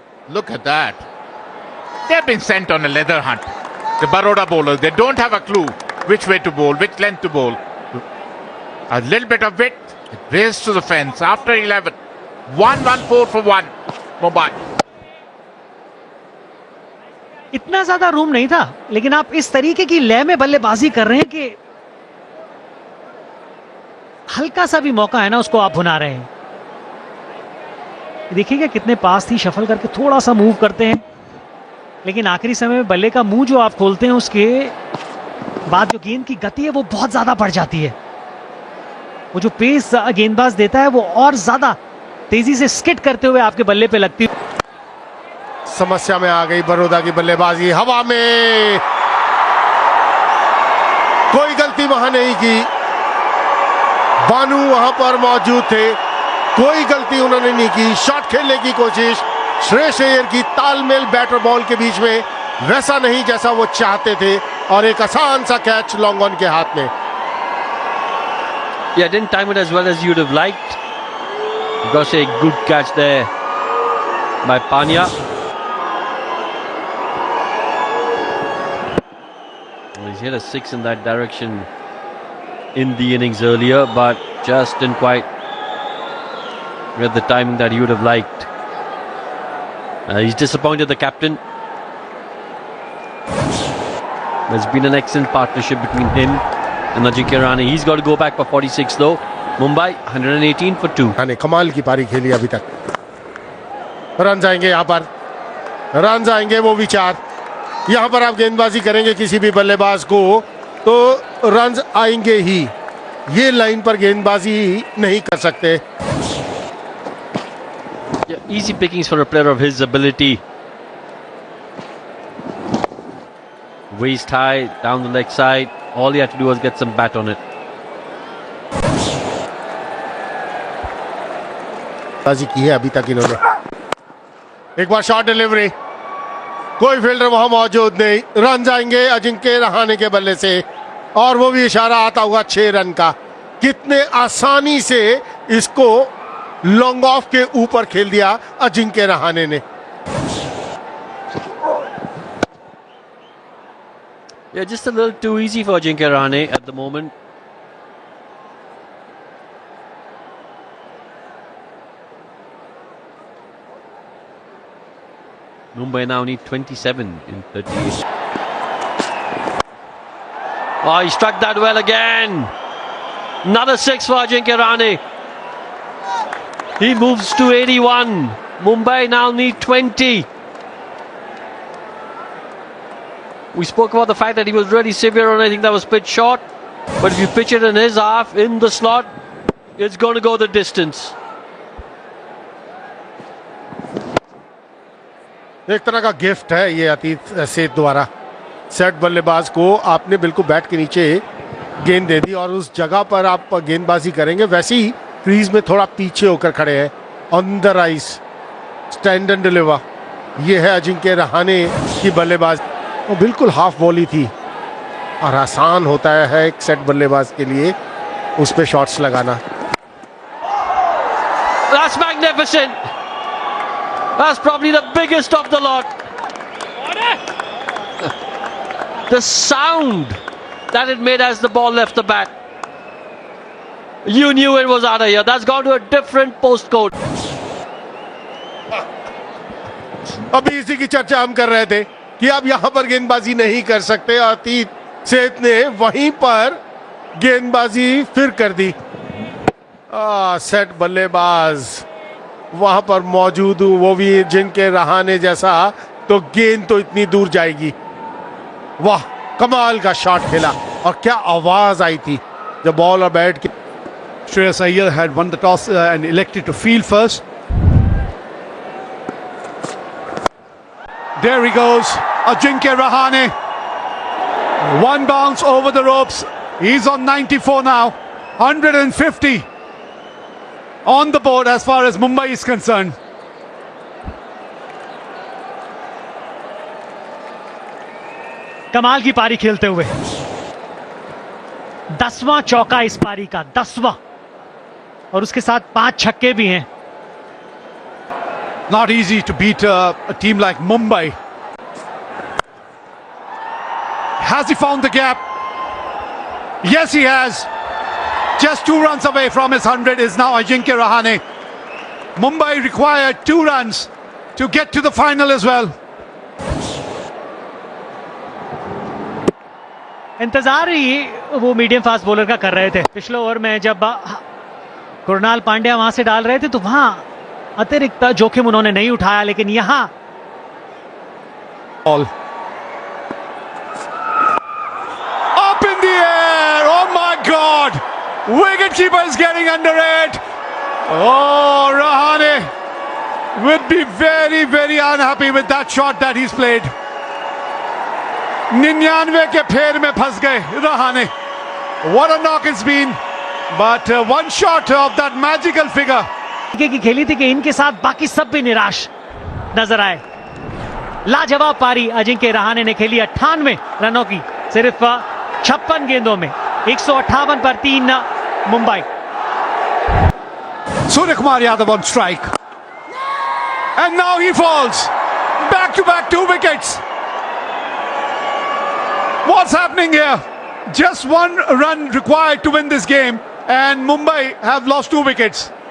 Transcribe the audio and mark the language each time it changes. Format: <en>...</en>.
<en>Look at that. They've been sent on a leather hunt. The Baroda bowlers, they don't have a clue which way to bowl, which length to bowl. A little bit of width, it raced to the fence after 11. 114 for 1, Mumbai.</en> <hi>इतना ज्यादा room नहीं था, लेकिन आप इस तरीके की लय में बल्लेबाजी कर रहे हैं कि हल्का सा भी मौका है ना, उसको आप भुना रहे हैं। देखिएगा कितने पास थी, शफल करके थोड़ा सा मूव करते हैं, लेकिन आखिरी समय में बल्ले का मुंह जो आप खोलते हैं उसके बाद जो गेंद की गति है वो बहुत ज्यादा बढ़ जाती है। वो जो पेस गेंदबाज देता है वो और ज्यादा तेजी से स्किट करते हुए आपके बल्ले पे लगती है। समस्या में आ गई बड़ौदा की बल्लेबाजी। हवा में कोई गलती वहां नहीं की, बानू वहां पर मौजूद थे, कोई गलती उन्होंने नहीं की। शॉट खेलने की कोशिश श्रेयस अय्यर की, तालमेल बैटर बॉल के बीच में वैसा नहीं जैसा वो चाहते थे, और एक आसान सा कैच लॉन्ग ऑन के हाथ में।</hi> <en>Yeah, didn't time it as well as you'd have liked. Got a good catch there by Panya. Well, he's hit a six in that direction in the innings earlier, but just didn't quite get the timing that he would have liked. He's disappointed the captain. There's been an excellent partnership between him and Ajinkya Rahane. He's got to go back for 46 though. Mumbai 118 for 2.</en> <hi>ने कमाल की पारी खेली अभी तक। Run आएंगे यहाँ पर, रन आएंगे, वो विचार यहाँ पर आप गेंदबाजी करेंगे किसी भी बल्लेबाज को तो रन आएंगे ही। ये लाइन पर गेंदबाजी नहीं कर सकते।</hi> <en>Yeah, easy pickings for a player of his ability. Waist high, down the leg side. All he had to do was get some bat on it.</en> <hi>बाजी की है अभी तक इन्होंने। एक बार शॉट डिलीवरी, कोई फील्डर वहां मौजूद नहीं। रन जाएंगे अजिंक्य रहाणे के बल्ले से, और वो भी इशारा आता हुआ 6 रन का। कितने आसानी से इसको लॉन्ग ऑफ के ऊपर खेल दिया अजिंक्य रहाणे ने।</hi> <en>Yeah, just a little too easy for Ajinkya Rahane at the moment. Mumbai now need 27 in 38. Oh, he struck that well again. Another 6 for Ajinkya Rahane. He moves to 81. Mumbai now need 20. We spoke about the fact that he was really severe on anything that was pitched short. But if you pitch it in his half, in the slot, it's going to go the distance.</en> <hi>एक तरह का gift है ये अतीत सेठ द्वारा। Set बल्लेबाज को आपने बिल्कुल बैट के नीचे गेंद दे दी और उस जगह पर आप गेंदबाजी करेंगे। वैसे ही क्रीज में थोड़ा पीछे होकर खड़े हैं,</hi> <en>On the rise, stand and deliver.</en> <hi>ये है अजिंक्य रहाणे की बल्लेबाज। वो बिल्कुल हाफ बॉली थी, और आसान होता है एक सेट बल्लेबाज के लिए उस पे शॉट्स लगाना।</hi> <en>That's magnificent. That's probably the biggest of the lot. The sound that it made as the ball left the bat. You knew it was out of here. That's gone to a different postcode.</en> <hi>अभी इसी की चर्चा हम कर रहे थे कि अब यहां पर गेंदबाजी नहीं कर सकते। अतीत सेठ ने वहीं पर गेंदबाजी फिर कर दी। सेट बल्लेबाज वहां पर मौजूद हूं, वो भी जिनके रहाने जैसा, तो गेंद तो इतनी दूर जाएगी। वाह, कमाल का शॉट खेला और क्या आवाज आई थी जब बॉल और बैट के।</hi> <en>Shreyas Iyer had won the toss and elected to field first. There he goes, Ajinkya Rahane. One bounce over the ropes. He's on 94 now. 150 on the board as far as Mumbai is concerned.</en> <hi>कमाल की पारी खेलते हुए 10वां चौका इस पारी का, 10वां, और उसके साथ 5 छक्के भी हैं।</hi> <en>Not easy to beat a team like Mumbai. Has he found the gap? Yes, he has. Just 2 runs away from his 100 is now Ajinkya Rahane. Mumbai required 2 runs to get to the final as well.</en> <hi>इंतजार ही वो medium fast bowler का कर रहे थे। पिछले over में जब कुणाल पांड्या वहां से डाल रहे थे तो वहां अतिरिक्त जोखिम उन्होंने नहीं उठाया, लेकिन यहां</hi> <en>Ball. Up in the air. Oh my God. Wicketkeeper is getting under it. Oh, Rahane would be very, very unhappy with that shot that he's played.</en> <hi>99 के फेर में फंस गए Rahane.</hi> <en>What a knock it's been. But one shot of that magical figure.</en> <hi>की खेली थी कि इनके साथ बाकी सब भी निराश नजर आए। लाजवाब पारी अजिंक्य रहाणे ने खेली 98 रनों की, सिर्फ 56 गेंदों में, 158 पर 3 Mumbai.</hi> <en>Suryakumar Yadav on strike. And now he falls. Back to back 2 wickets. What's happening here? Just 1 run required to win this game, and Mumbai have lost 2 wickets.</en>